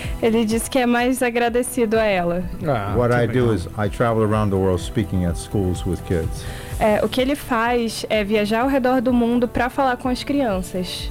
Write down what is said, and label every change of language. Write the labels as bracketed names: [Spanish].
[Portuguese] Ele diz que é mais agradecido a ela. [English] What I do is I travel around the world speaking at schools with kids. [Portuguese] É, o que ele faz é viajar ao redor do mundo para falar com as crianças.